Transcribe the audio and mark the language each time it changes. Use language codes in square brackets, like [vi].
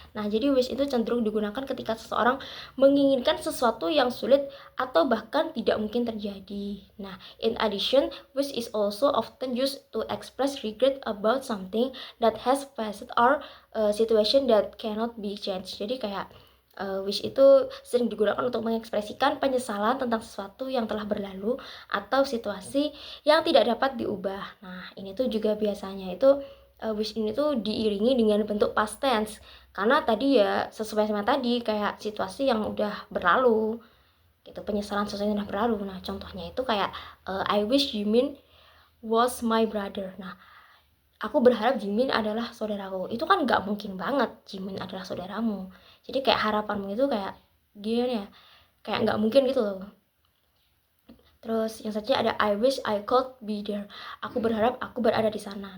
[id] Nah, jadi wish itu cenderung digunakan ketika seseorang menginginkan sesuatu yang sulit atau bahkan tidak mungkin terjadi. [en] Nah, in addition, wish is also often used to express regret about something that has passed or situation that cannot be changed. [id] Jadi kayak Wish itu sering digunakan untuk mengekspresikan penyesalan tentang sesuatu yang telah berlalu atau situasi yang tidak dapat diubah. Nah, ini tuh juga biasanya itu wish ini tuh diiringi dengan bentuk past tense. Karena tadi ya sesuai sama tadi kayak situasi yang udah berlalu. Gitu, penyesalan sesuatu yang udah berlalu. Nah, contohnya itu kayak [en] I wish Jimin was my brother. [id] Nah, aku berharap Jimin adalah saudaraku. Itu kan nggak mungkin banget Jimin adalah saudaramu. Jadi kayak harapanmu itu kayak gimana ya, kayak nggak mungkin gitu loh. Terus yang selanjutnya ada [en] I wish I could be there. [id] Aku berharap aku berada di sana.